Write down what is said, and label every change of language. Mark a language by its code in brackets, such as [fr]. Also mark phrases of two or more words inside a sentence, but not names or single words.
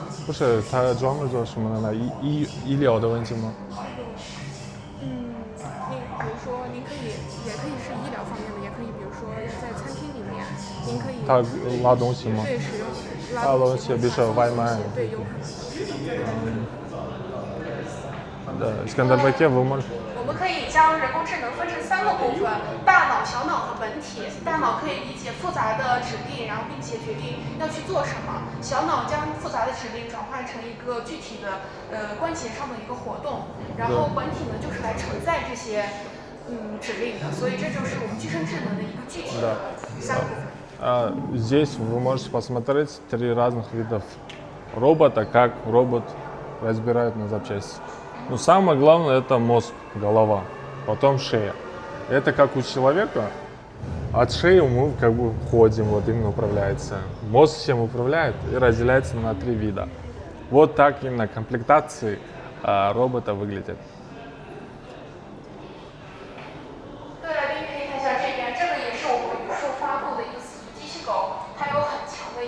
[zh] 不是，他专门做什么的呢？医疗的问题吗？比如说，您可以也可以是医疗方面的，也可以，比如说在餐厅里面，您可以他拉东西吗？对，使用拉东西，比如说外卖。对，有可能。 [ru] сканер-байке вы можете. [zh] 我们可以将人工智能分成3个部分：大脑、小脑和本体。大脑可以理解复杂的指令，然后并且决定要去做什么；小脑将复杂的指令转换成一个具体的关节上的一个活动，然后本体呢就是来承载这些指令的。所以这就是我们具身智能的一个具体的3个部分。 [ru] Здесь вы можете посмотреть 3 разных видов робота, как робот разбирает на запчасти. Но самое главное это мозг, голова, потом шея. Это как у человека. От шеи мы как бы ходим, вот именно управляется. Мозг всем управляет и разделяется на 3 вида. Вот так именно комплектации робота выглядят. [zh] 各位来宾可以看一下这边，这个也是我们宇树发布的一个死机器狗，它有很强